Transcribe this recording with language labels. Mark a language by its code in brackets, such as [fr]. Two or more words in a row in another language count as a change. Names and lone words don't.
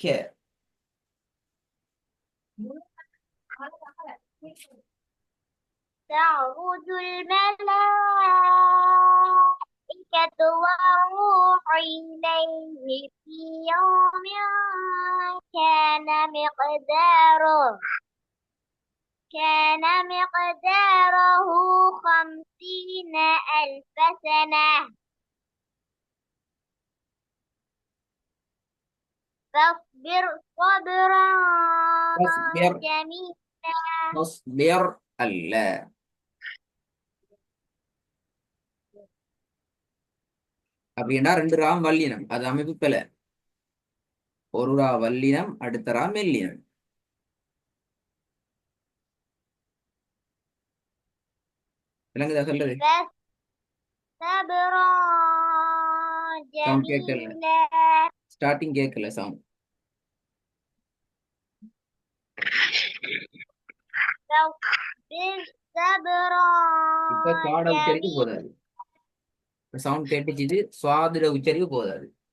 [ar] تعرج الملائكة والروح إليه في يوم كان مقداره 50,000 سنة. فاصبر صبرا تصبر جميلا. [ta] تصبر அல்ல. அப்படின்னா ரெண்டு ராம் வல்லினம். அது அமைப்பு பிழை. ஒரு ரா வல்லினம், அடுத்த ரா மெல்லினம். விளங்குதா சொல்றது? [ar] صبرا [ta] சவுண்ட் கேட்கல. [ar] جميلا. [ta] ஸ்டார்டிங் கேட்கல சவுண்ட். [ar] فاصبر صبرا [ta] இப்ப சுவாட உச்சரிப்பு [ar] جميلا. [ta] போதாது. சவுண்ட் கேட்டுச்சு. சுவாதிர உச்சரிப்பு போதாது.